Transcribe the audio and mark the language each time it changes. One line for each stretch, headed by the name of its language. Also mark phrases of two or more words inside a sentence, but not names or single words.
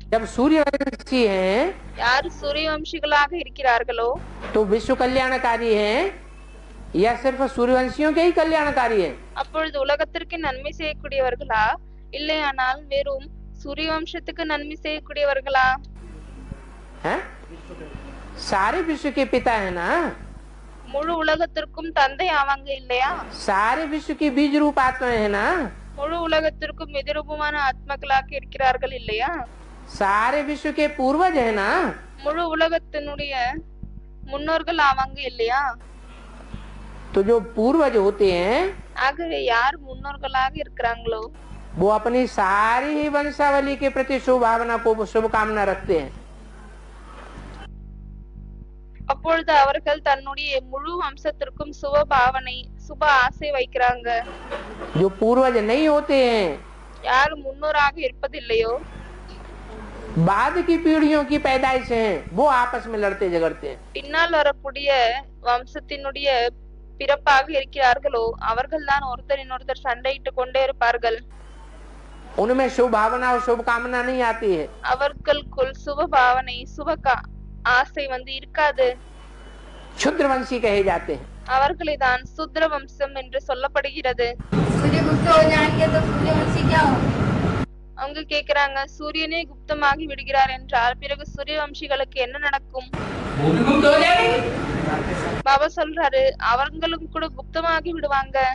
Hindi: जब सूर्यवंशी हैं
Tamil: யார் சூரியவம்சிகளாக இருக்கிறார்களோ
Hindi: तो विश्व कल्याणकारी हैं या सिर्फ सूर्यवंशियों के ही कल्याणकारी हैं?
Tamil: அப்பொழுது உலகத்திற்கு நன்மை செய்யக்கூடியவர்களா, இல்லையானால் வெறும் சூரிய வம்சத்துக்கு நன்மை செய்யக்கூடியவர்களா?
Hindi: हैं? सारे विश्व के पिता है ना,
Tamil: முழு உலகத்திற்கும் தந்தை அவங்க இல்லையா?
Hindi: सारे विश्व की बीज रूप आत्माएं है ना,
Tamil: முழு உலகத்திற்கும் எதிரூபமான ஆத்மாக்களாக இருக்கிறார்கள் இல்லையா?
Hindi: सारे विश्व के पूर्वज है ना,
Tamil: முழு உலகத்தினுடைய முன்னோர்கள் அவங்க இல்லையா?
Hindi: तो जो पूर्वज होते हैं
Tamil: ஆகவே யார் முன்னோர்களாக இருக்கிறாங்களோ
Hindi: वो अपनी सारी ही वंशावली के प्रति शुभ भावना को शुभकामना रखते हैं।
Tamil: அப்பொழுது அவர்கள் தன்னுடைய முழு வம்சத்திற்கும் சுப பாவனை, சுப ஆசை வைக்கிறாங்க.
Hindi: जो पूर्वज नहीं होते हैं,
Tamil: யார் முன்னோராக இருப்பதில்லையோ
Hindi: बाद की पीढ़ियों की पैदाइश हैं, वो आपस में लड़ते झगड़ते हैं।
Tamil: பின்னால் வரக்கூடிய வம்சத்தினுடைய பிறப்பாக இருக்கிறார்களோ அவர்கள் தான் ஒருத்தரின் ஒருத்தர் சண்டையிட்டு கொண்டே இருப்பார்கள்.
Hindi: उनमें शुभ भावना और शुभकामना नहीं आती है।
Tamil: அவர்களுக்குள் சுப பாவனை, ஆசை இருக்காது.
Hindi: क्षुद्रवंशी कहे जाते हैं।
Tamil: அவர்களை தான் சூத்ர வம்சம் என்று சொல்லப்படுகிறது. அவங்க கேக்குறாங்க, சூரியனே குப்தமாகி விடுகிறார் என்றால் பிறகு சூரியவம்சிகளுக்கு என்ன நடக்கும்? பாபா சொல்றாரு, அவங்களும் கூட குப்தமாகி விடுவாங்க.